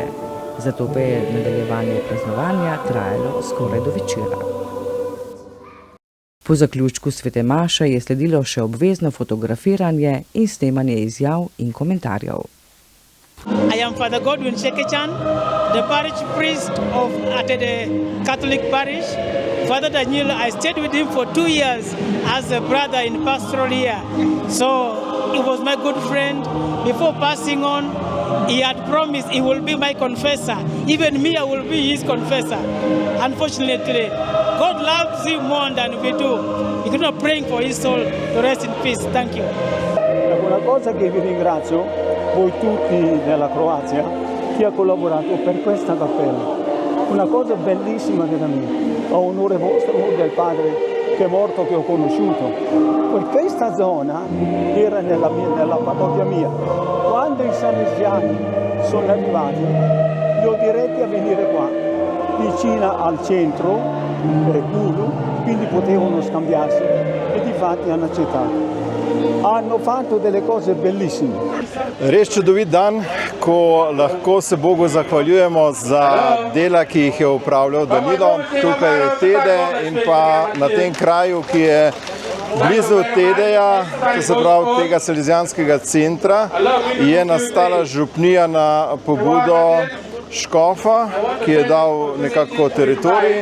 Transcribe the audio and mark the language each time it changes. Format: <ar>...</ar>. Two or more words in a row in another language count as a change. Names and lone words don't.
<sl>Zato pa je nadaljevanje praznovanja trajalo skoraj do večera. Po zaključku svete maše je sledilo še obvezno fotografiranje in snemanje izjav in komentarjev.</sl> <en>I am Father Godwin Shekechan, the parish priest of Atede Catholic Parish. Father Daniel, I stayed with him for 2 years as a brother in pastoral here. So he was my good friend. Before passing on, he had promised he will be my confessor. Even me, I will be his confessor. Unfortunately, God loves him more than we do. We are not praying for his soul to rest in peace. Thank you.</en> <it>Una cosa che vi ringrazio, voi tutti della Croazia, chi ha collaborato per questa cappella. Una cosa bellissima della mia, a onore vostro, del padre che è morto, che ho conosciuto. Questa zona era nella parrocchia mia. Quando i salesiani sono arrivati, li ho diretti a venire qua, vicina al centro, Kulu, quindi potevano scambiarsi e difatti hanno accettato. Hanno fatto delle cose bellissime.</it> <sl>Res čudovit dan, ko lahko se Bogu zahvaljujemo za dela, ki jih je upravljal Danilo. Tukaj je Tede in pa na tem kraju, ki je blizu Tedeja, to se pravi tega salezijanskega centra, je nastala župnija na pobudo škofa, ki je dal nekako teritorij.</sl>